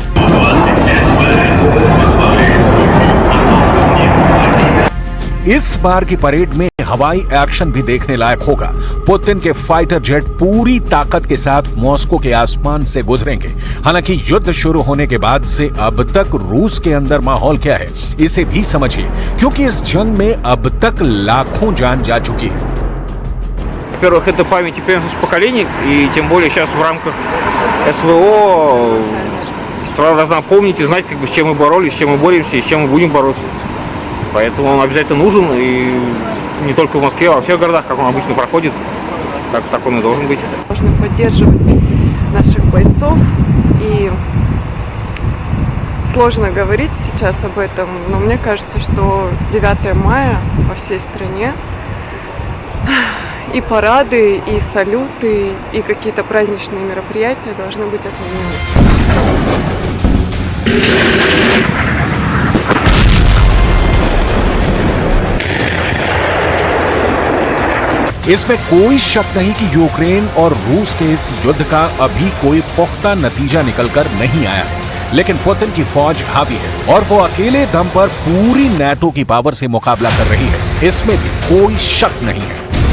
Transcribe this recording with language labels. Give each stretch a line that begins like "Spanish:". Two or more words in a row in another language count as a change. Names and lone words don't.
Hindi: इस बार की परेड में हवाई एक्शन भी देखने लायक होगा। पुतिन के फाइटर जेट पूरी ताकत के साथ मॉस्को के आसमान से गुजरेंगे। हालांकि युद्ध शुरू होने के बाद से अब तक रूस के अंदर माहौल क्या है, इसे भी समझिए, क्योंकि इस जंग में अब तक लाखों जान जा चुकी है।
Russian: Во-первых, это память и преемственность поколений, и тем более сейчас в рамках СВО страна должна помнить и знать, с чем мы боролись, с чем мы боремся и с чем мы будем бороться. Поэтому он обязательно нужен, и не только в Москве, а во всех городах, как он обычно проходит, так он и должен быть. Должны поддерживать наших бойцов, и сложно говорить сейчас об этом, но мне кажется, что 9 мая по всей стране и парады, и салюты, и какие-то праздничные мероприятия должны быть отменены.
Hindi: इसमें कोई शक नहीं कि यूक्रेन और रूस के इस युद्ध का अभी कोई पुख्ता नतीजा निकलकर नहीं आया है, लेकिन पुतिन की फौज हावी है और वो अकेले दम पर पूरी नेटो की पावर से मुकाबला कर रही है, इसमें भी कोई शक नहीं है।